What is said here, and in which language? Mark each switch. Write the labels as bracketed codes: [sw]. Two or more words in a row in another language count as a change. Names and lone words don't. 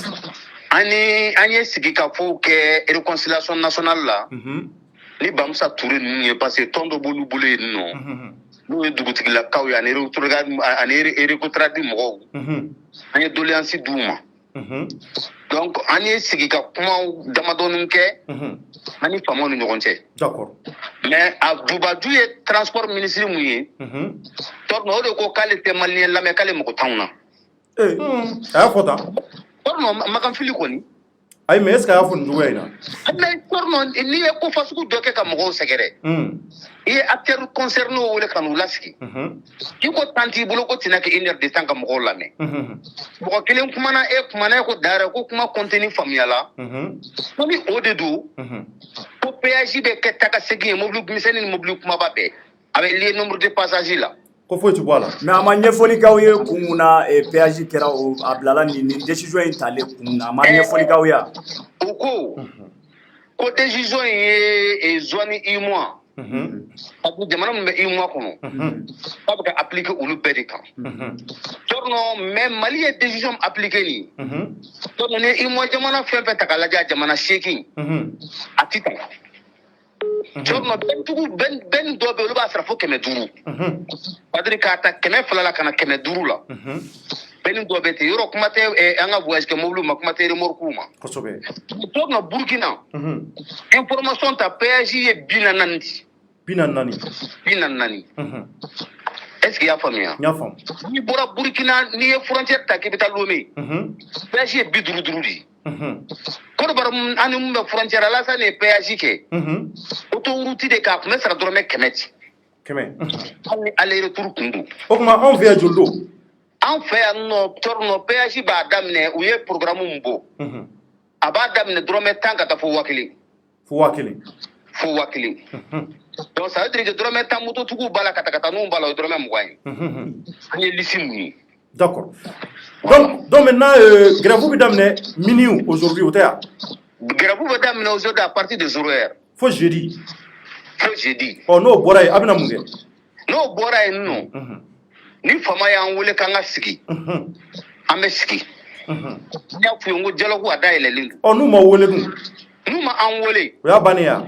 [bm] an ye sigi ka fɔ kɛ [fr] réconciliation nationale [bm] la ni Bamusa Touré ninnu ye [fr] parce que [bm] tɔn dɔ b'olu bolo yen nɔ n'o ye dugutigilakaw ye ani récoltera di mɔgɔw an ye doléance d'u ma donc an ye sigi ka kumaw damadɔnin kɛ an ni faamaw ni ɲɔgɔn cɛ [fr] d'accord [bm] mais a dubaju ye [fr] transport ministre [bm] mun ye tɔrɔ o de ko k'ale tɛ maliyɛn lamɛn k'ale mɔgɔ t'anw na a y'a fɔ tan tɔrɔ makanfili kɔni ayi [fr] mais est ce que [bm] a y'a fɔ nin cogoya in na mais tɔrɔ n'i ye ko fasugu dɔ kɛ ka mɔgɔw sɛgɛrɛ i ye [fr] acteur concerné [bm] wele ka n'u lasigi i ko temps t'i bolo ko tɛna kɛ [fr] 1 heure de temps [bm] ka mɔgɔw lamɛn mɔgɔ kelen kumana e kumana e ko dara ko kuma contenu faamuyala ko ni o de don ko péage bɛ kɛ taga segin ye mobili misɛnnin ni mobili kumaba bɛɛ a bɛ [fr] lié nombre de passagers [bm] la ko foyi ti bɔ a la mais a ma ɲɛfɔli k'aw ye kun mun na péage kɛra a bilala nin décision in talen kun na a ma ɲɛfɔli k'aw ye o ko décision in ye zone UEMOA [fr] parce que [bm] jamana min bɛ UEMOA kɔnɔ k'a bɛ ka appliquer olu bɛɛ de kan tɔrɔ mais Mali ye [fr] décision appliquer [bm] nin tɔrɔ ni UEMOA jamana fɛn fɛn ta k'a lajɛ a jamana 8 a ti ta tɔrɔ bɛn dɔ bɛ olu b'a sara fo 500 c'est-à-dire k'a ta 200 la ka na 500 la bɛn dɔ bɛ ten yɔrɔ kuma tɛ an ka voyage kɛ mobile ma kuma tɛ remorque ma kosɛbɛ tɔrɔ Burkina information ta péage ye 40 [fr] est-ce que [bm] y'a faamuya n y'a faamu n'i bɔra Burkina n'i ye frontière ta k'i bɛ taa Lomé péage ye 50 de Côte d'Ivoire ani mun bɛ frontière la sa ni péage kɛ autoroute de k'a kun bɛ sara dɔrɔmɛ 100 hali ni [fr] aller retour [bm] kun don o tuma anw fɛ yan joli don an fɛ yan nɔ tɔrɔ péage b'a daminɛ u ye programme mun bɔ a b'a daminɛ dɔrɔmɛ 10 ka taa fo 1000 fo 1000 [fr] donc ça veut dire que [bm] dɔrɔmɛ 10 mototigiw b'a la ka taa n'u b'a la o ye dɔrɔmɛ 20 ye an ye liste mun ye [fr] d'accord donc maintenant grève [bm] bɛ daminɛ mini aujourd'hui o tɛ yan [fr] grève [bm] bɛ daminɛ [fr] aujourd'hui à partir de 0 heure [bm] fo jeudi n'o bɔra yen a bɛna mun kɛ n'o bɔra yen nɔ ni faama y'an wele k'an ka sigi an bɛ sigi n y'a f'u ye n ko dialogue a dayɛlɛlen don n'u ma wele dun n'u ma an wele o y'a bannen ya